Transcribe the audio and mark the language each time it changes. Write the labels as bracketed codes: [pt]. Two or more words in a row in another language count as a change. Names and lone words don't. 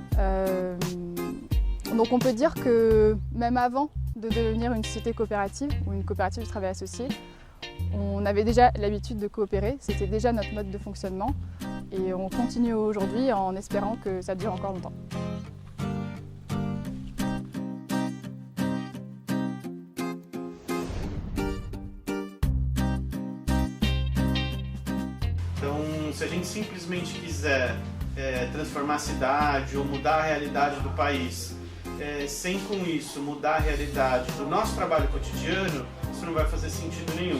[fr] Donc on peut dire que même avant de devenir une société coopérative ou une coopérative de travail associé, on avait déjà l'habitude de coopérer, c'était déjà notre mode de fonctionnement. Et on continue aujourd'hui en espérant que ça dure encore longtemps. [pt] Então, se a gente simplesmente quiser transformar a cidade ou mudar a realidade do país, sem com isso mudar a realidade do nosso trabalho cotidiano, isso não vai fazer sentido nenhum.